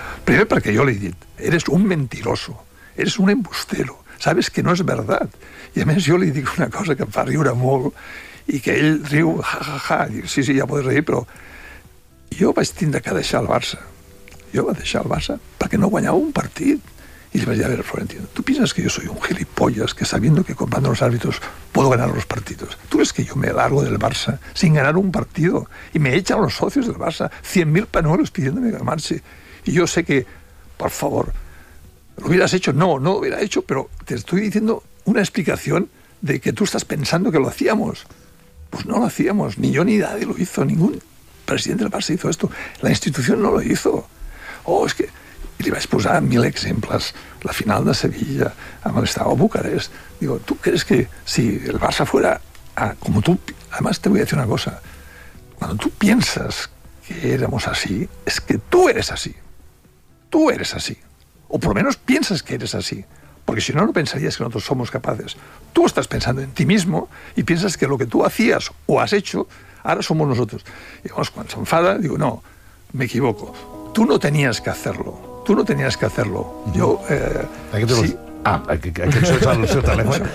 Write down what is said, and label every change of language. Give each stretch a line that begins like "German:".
Catalan: Primer perquè jo li he dit,
Spanish: eres un mentiroso, eres un embustero, sabes que no és verdad.
Catalan: I, a més, jo li dic una cosa que em fa riure molt i que ell riu, ja, ja, ja, i, sí, sí, ja podes rir, però jo vaig tindre que deixar el Barça. Jo vaig deixar el Barça perquè no guanyava un partit.
Spanish: Y le va a decir, a ver, Florentino, ¿tú piensas que yo soy un gilipollas que sabiendo que comprando los árbitros puedo ganar los partidos? ¿Tú crees que yo me largo del Barça sin ganar un partido y me echan los socios del Barça 100.000 panuelos pidiéndome que marche? Y yo sé que, por favor, ¿lo hubieras hecho? No, no lo hubiera hecho, pero te estoy diciendo una explicación de que tú estás pensando que lo hacíamos. Pues no lo hacíamos, ni yo ni nadie lo hizo, ningún presidente del Barça hizo esto. La institución no lo hizo. Oh, es que...
Catalan: I li vaig posar 1.000 exemples, la final de Sevilla, amb l'estat de Bucarest.
Spanish: Digo,
Catalan: tu creus que si el Barça
Spanish: fuera a... Como tú, además te voy a decir una cosa. Cuando tú piensas que éramos así, es que tú eres así. Tú eres así. O por lo menos piensas que eres así. Porque si no, no pensarías que nosotros somos capaces. Tú estás pensando en ti mismo y piensas que lo que tú hacías o has hecho, ahora somos nosotros. Y vamos, cuando se enfada, digo, no, me equivoco. Tú no tenías que hacerlo.
Catalan: Tu no tenies que fer-lo. Jo, aquest sí. Aquest és el seu telèfon.